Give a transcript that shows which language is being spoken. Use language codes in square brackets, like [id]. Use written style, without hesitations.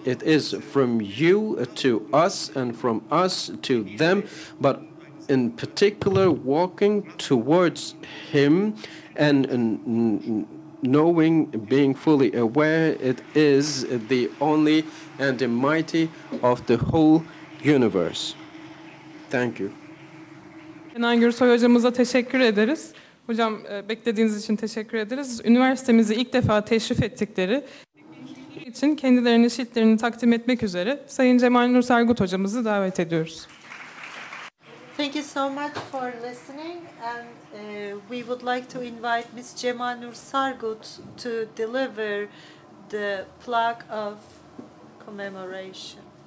[en] It is from you to us and from us to them, but in particular walking towards him and knowing, being fully aware, it is the only and the mighty of the whole universe. Thank you. [tr] Kenan Gürsoy hocamıza teşekkür ederiz. Hocam beklediğiniz için teşekkür ederiz. Üniversitemizi ilk defa teşrif ettikleri için kendilerinin şiitlerini takdim etmek üzere Sayın Cemal Nur Sargut hocamızı davet ediyoruz. [en] Thank you so much for listening, and we would like to invite Ms. Cemal Nur Sargut to deliver the plaque of commemoration.